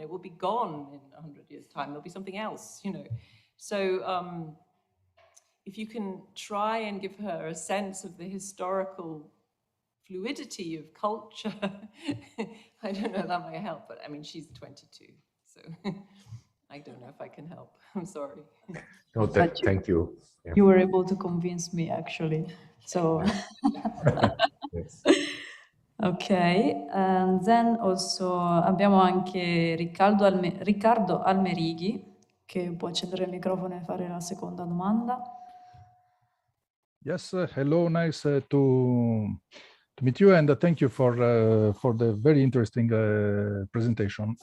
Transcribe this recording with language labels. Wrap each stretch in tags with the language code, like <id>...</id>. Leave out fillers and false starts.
<en>It will be gone in 100 years' time. There'll be something else, So if you can try and give her a sense of the historical fluidity of culture, I don't know if that might help, but I mean, she's 22, so I don't know if I can help. I'm sorry. No, thank you. Yeah. You were able to convince me, actually. So, Yes. ok, and then also</en> <it>abbiamo anche Riccardo Almerighi, che può accendere il microfono e fare la seconda domanda.</it> <en>Yes, hello, nice to meet you, and thank you for the very interesting presentation.</en>